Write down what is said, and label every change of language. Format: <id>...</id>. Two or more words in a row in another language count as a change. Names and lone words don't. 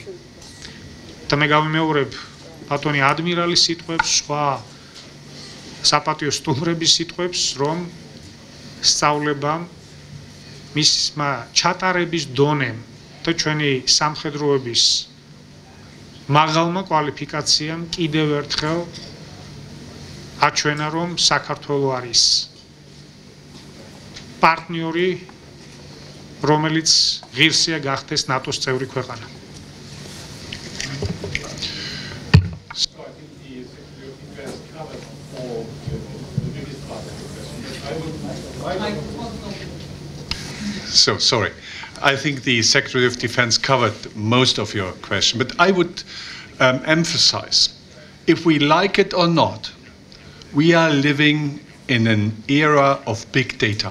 <ka>და მე გავიმეორებ ბატონი ადმირალის სიტყვებს, სხვა საპატიო სტუმრების სიტყვებს, რომ სწავლებამ მისმა ჩატარების დონემ და ჩვენი სამხედროების მაღალმა კვალიფიკაციამ კიდევ ერთხელ აჩვენა, რომ საქართველო არის პარტნიორი, რომელიც ღირსია გახდეს ნატოს წევრი ქვეყანა.</ka> <en>So, sorry. I think the Secretary of Defense covered most of your question, but I would emphasize, if we like it or not, we are living in an era of big data.</en>